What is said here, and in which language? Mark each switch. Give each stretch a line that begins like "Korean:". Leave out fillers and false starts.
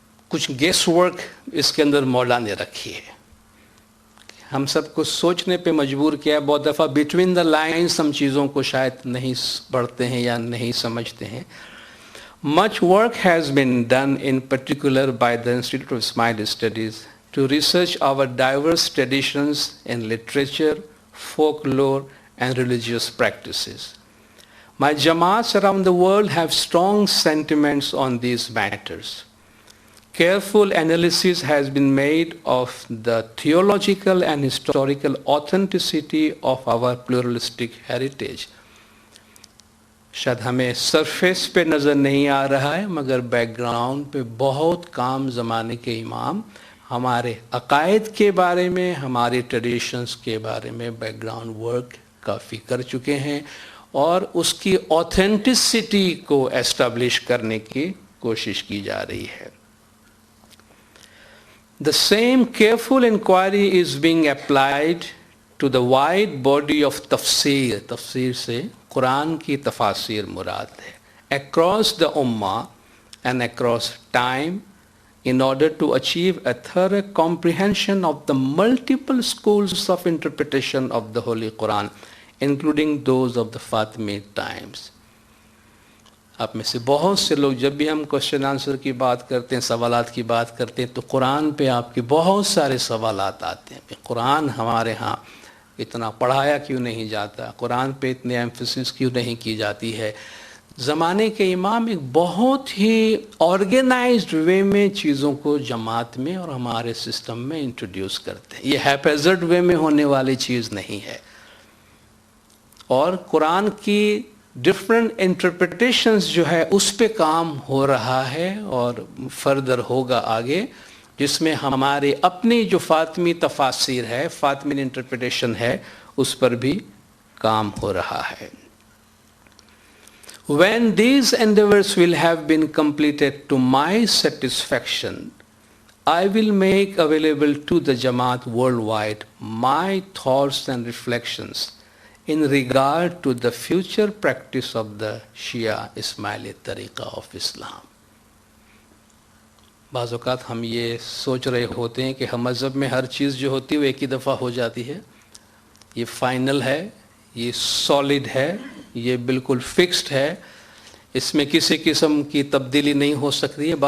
Urdu: کچھ guess work اس کے اندر مولا نے رکھی ہے، ہم سب کو سوچنے پہ مجبور کیا ہے۔ بہت دفعہ
English: between the lines
Urdu: ہم چیزوں کو شاید نہیں پڑھتے ہیں یا نہیں سمجھتے ہیں۔
English: Much work has been done in particular by the Institute of Ismaili Studies to research our diverse traditions in literature, folklore and religious practices. My Jamaats around the world have strong sentiments on these matters. Careful analysis has been made of the theological and historical authenticity of our pluralistic heritage.
Urdu: شاید ہمیں surface پہ نظر نہیں آ رہا ہے، مگر back ground پہ بہت کام زمانے کے امام ہمارے عقائد کے بارے میں، ہمارے ٹریڈیشنز کے بارے میں بیک گراؤنڈ ورک کافی کر چکے ہیں، اور اس کی آتھینٹسٹی کو ایسٹیبلش کرنے کی کوشش کی جا رہی ہے۔
English: The same careful inquiry is being applied to the wide body of tafsir.
Urdu: تفسیر سے قرآن کی تفاسیر مراد ہے،
English: across the ummah and across time in order to achieve a thorough comprehension of the multiple schools of interpretation of the Holy Quran, including those of the Fatimid times.
Urdu: آپ میں سے بہت سے لوگ جب بھی ہم کوشچن آنسر کی بات کرتے ہیں، سوالات کی بات کرتے ہیں، تو قرآن پہ آپ کے بہت سارے سوالات آتے ہیں کہ قرآن ہمارے ہاں اتنا پڑھایا کیوں نہیں جاتا, قرآن پہ اتنے ایمفیسس کیوں نہیں کی جاتی ہے. زمانے کے امام ایک بہت ہی آرگنائزڈ وے میں چیزوں کو جماعت میں اور ہمارے سسٹم میں انٹروڈیوس کرتے ہیں. یہ ہیپیزرڈ وے میں ہونے والی چیز نہیں ہے. اور قرآن کی ڈفرینٹ انٹرپریٹیشنز جو ہے اس پہ کام ہو رہا ہے اور فردر ہوگا آگے, جس میں ہمارے اپنی جو فاطمی تفاسیر ہے, فاطمی انٹرپریٹیشن ہے, اس پر بھی کام ہو رہا ہے.
English: When these endeavors will have been completed to my satisfaction, I will make available to the Jamaat worldwide my thoughts and reflections in regard to the future practice of the Shia Ismaili Tariqa of Islam.
Urdu: بعض اوقات ہم یہ سوچ رہے ہوتے ہیں کہ ہم مذہب میں ہر چیز جو ہوتی ہے وہ ایک ہی دفعہ ہو جاتی ہے, یہ فائنل ہے, یہ سالڈ ہے, یہ بالکل فکسڈ ہے, اس میں کسی قسم کی تبدیلی نہیں ہو سکتی ہے.